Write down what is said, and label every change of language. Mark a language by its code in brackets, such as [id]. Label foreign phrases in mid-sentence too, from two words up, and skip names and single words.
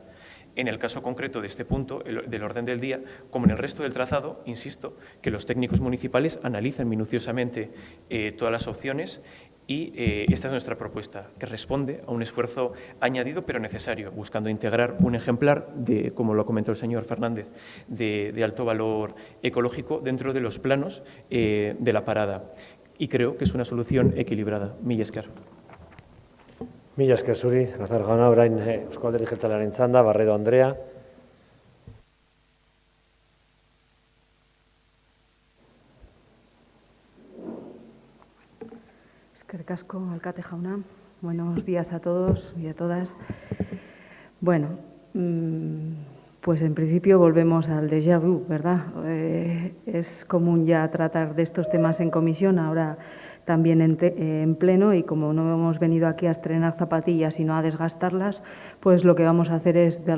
[es] En el caso concreto de este punto, del orden del día, como en el resto del trazado, insisto, que los técnicos municipales analicen minuciosamente todas las opciones y esta es nuestra propuesta, que responde a un esfuerzo añadido pero necesario, buscando integrar un ejemplar de, como lo comentó el señor Fernández, de alto valor ecológico dentro de los planos de la parada. Y creo que es una solución equilibrada. [eu] Mila esker. Mila esker zuri, Salazar jauna, orain Eusko Alderdi Jeltzalearen txanda, Barredo Andrea. Eskerrik asko, alkate jauna. [es] Buenos días a todos y a todas. Bueno, pues en principio volvemos al [fr] déjà vu, [es] ¿verdad? Es común ya tratar de estos temas en comisión, ahora también en pleno, y como no hemos venido aquí a estrenar zapatillas sino a desgastarlas, pues lo que vamos a hacer es de